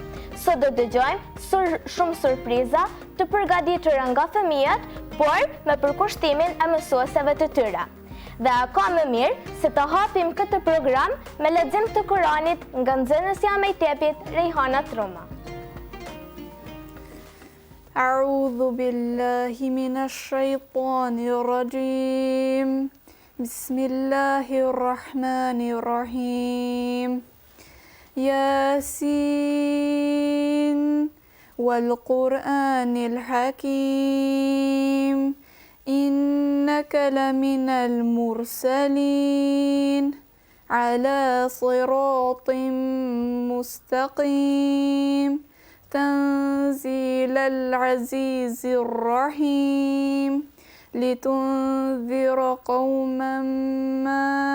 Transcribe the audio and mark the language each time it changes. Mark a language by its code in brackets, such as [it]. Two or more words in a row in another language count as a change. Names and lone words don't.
[sq] Sot do dëgjojmë shumë surpriza të përgatitura nga fëmijët, por me përkushtimin e mësueseve të tyre. Dhe ka më mirë se të hapim këtë program me lexim të Kuranit nga nxënësja e Mejtepit Rejhana Truma. [ar] أعوذ بالله من الشيطان الرجيم. بسم الله الرحمن الرحيم. Yasin والقرآن الحكيم إنك لمن المرسلين على صراط مستقيم تنزيل العزيز الرحيم لتنذر قوما ما